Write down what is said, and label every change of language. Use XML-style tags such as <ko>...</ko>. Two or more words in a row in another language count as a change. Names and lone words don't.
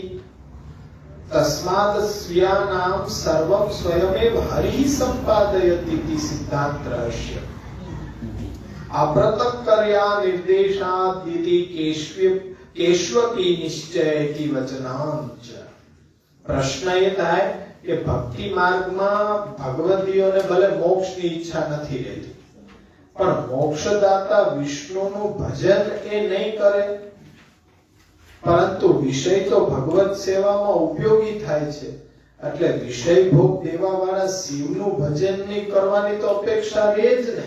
<sa>तस्मात् स्वीयानां सर्वं स्वयमेव हरिः सम्पादयति इति सिद्धान्तस्य अपृथक्कर्या निर्देशादिति केष्वपि निश्चयति वचनांच.</sa> <gu>प्रश्न ये થાય કે ભક્તિ માર્ગમાં ભગવદીઓને ભલે મોક્ષની ઈચ્છા નથી રહેતી, પણ મોક્ષદાતા વિષ્ણુનું ભજન એ નહીં કરે, પરંતુ વિષય તો ભગવત સેવામાં ઉપયોગી થાય છે. એટલે વિષય ભોગ દેવાવાળા શિવનું ભજન નહીં કરવાની તો અપેક્ષા રહે જ નહીં.</gu>